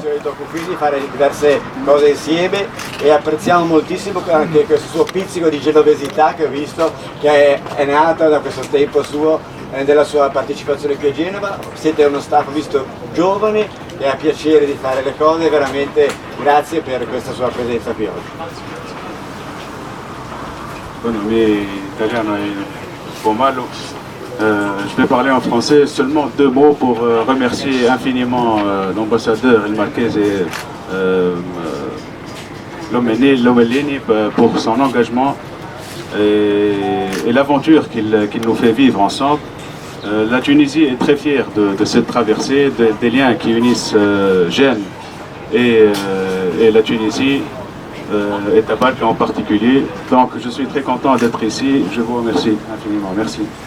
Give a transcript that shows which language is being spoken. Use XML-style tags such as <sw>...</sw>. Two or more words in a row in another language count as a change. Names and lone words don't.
<it>Ci tocca quindi fare diverse cose insieme e apprezziamo moltissimo anche questo suo pizzico di genovesità che ho visto, che è nata da questo tempo suo, della sua partecipazione qui a Genova. Siete uno staff visto giovane e ha piacere di fare le cose, veramente grazie per questa sua presenza qui oggi. Bueno,</it> <es>mi italiano</es> <it>è un po' malo.</it> <fr>Je vais parler en français, seulement deux mots pour remercier infiniment l'ambassadeur El Marquez et Lomellini pour son engagement et l'aventure qu'il nous fait vivre ensemble. La Tunisie est très fière de cette traversée, des liens qui unissent Gênes et la Tunisie. Et Tabarca en particulier. Donc je suis très content d'être ici, je vous remercie infiniment, merci.</fr>